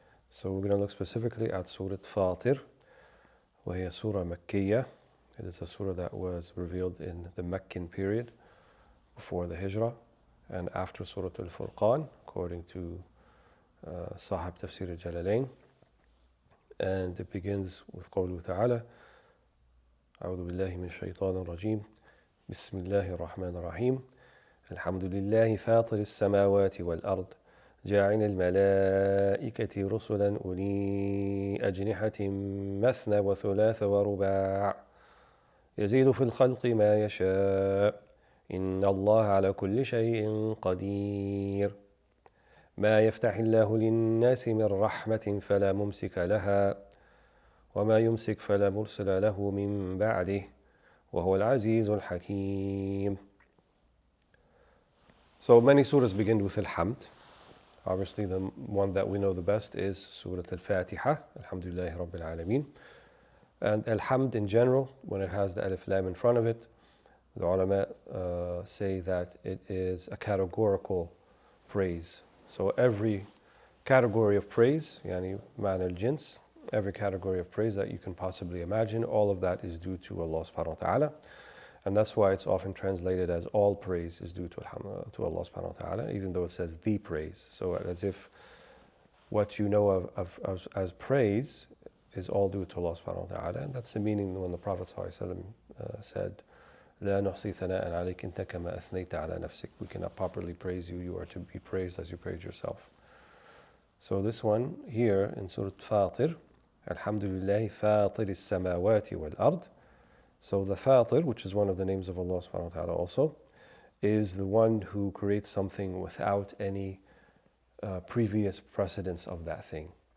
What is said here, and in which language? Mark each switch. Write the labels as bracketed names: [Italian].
[English] So we're going to look specifically at Surah Fatir, [Arabic] وهي Surah Makkiyah. [English] It is a surah that was revealed in the Meccan period before the Hijrah and after Surah Al-Furqan, according to Sahib Tafsir al-Jalalain. And it begins with [Arabic] قوله تعالى: أعوذ بالله من الشيطان الرجيم بسم الله الرحمن الرحيم الحمد لله فاطر السماوات والأرض جاعل الملائكة رسلا أولي أجنحة مثنى وثلاث ورباع يزيد في الخلق ما يشاء إن الله على كل شيء قدير ما يفتح الله للناس من رحمة فلا ممسك لها وما يمسك فلا مرسل له من بعده وهو العزيز الحكيم. [English] So many surahs begin with Alhamd. Obviously the one that we know the best is Surah Al-Fatiha, Alhamdulillahi Rabbil Alameen. And Alhamd in general, when it has the Alif Lam in front of it, the ulama say that it is a categorical praise. So every category of praise, [Arabic] yani ma'na al-jins, [English] every category of praise that you can possibly imagine, all of that is due to Allah subhanahu wa ta'ala. And that's why it's often translated as all praise is due to Allah subhanahu wa ta'ala, even though it says the praise. So as if what you know of as praise is all due to Allah subhanahu wa ta'ala. And that's the meaning when the Prophet said, [Arabic] لا نحصي ثناء عليك أنت كما أثنيت على نفسك. [English] We cannot properly praise you, you are to be praised as you praise yourself. So this one here in Surah Fatir, Alhamdulillah Fatir [Arabic] السماوات والأرض. [English] So the Fatir, which is one of the names of Allah subhanahu wa ta'ala also, is the one who creates something without any previous precedence of that thing.